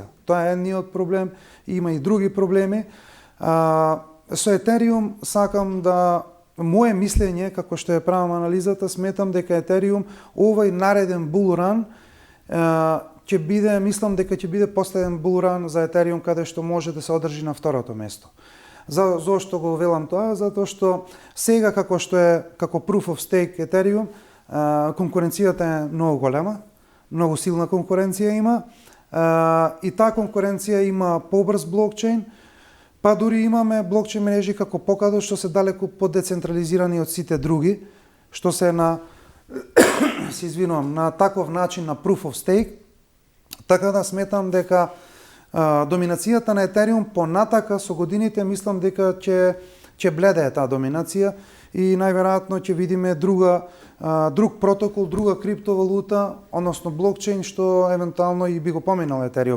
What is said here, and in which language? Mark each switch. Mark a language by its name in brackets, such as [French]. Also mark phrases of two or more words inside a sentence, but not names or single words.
[Macedonian] Тоа е едниот проблем, има и други проблеми. Со Етериум сакам да мое мислење, како што е правам анализата, сметам дека Етериум овој нареден булран ќе биде, мислам дека ќе биде последен булран за Етериум каде што може да се одржи на второто место. Зошто го велам тоа? Затоа што сега како што е како [English] proof of stake [Macedonian] Ethereum, конкуренцијата е многу голема, многу силна конкуренција има и таа конкуренција има побрз блокчейн, па дури имаме блокчейн мрежи како Polkadot што се далеку подецентрализирани од сите други, што се на на таков начин на [English] proof of stake, [Macedonian] така да сметам дека доминацијата на Етериум понатака со годините мислам дека ќе бледее таа доминација и најверојатно ќе видиме друг протокол, друга криптовалута, односно блокчейн што евентуално и би го поминал Етериум.